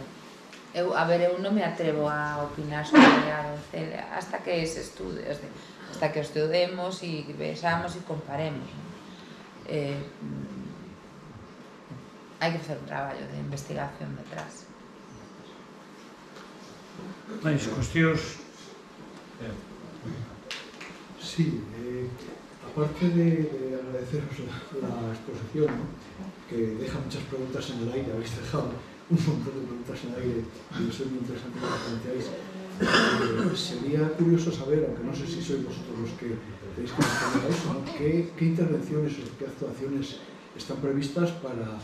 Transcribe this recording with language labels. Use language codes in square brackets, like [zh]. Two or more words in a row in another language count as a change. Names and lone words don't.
[gl] Eu non me atrevo a opinar sobre a Doncela hasta que se estude, hasta que o estudemos e vexamos e comparemos. Hai que facer un traballo de investigación detrás. Máis cuestións? [es] Sí, aparte de agradeceros la exposición, que deja muchas preguntas en el aire, habéis dejado un montón de preguntas en el aire y es muy interesante que las planteáis. Sería curioso saber, aunque no sé si sois vosotros los que tenéis que responder a eso, ¿no? ¿Qué intervenciones o qué actuaciones están previstas para...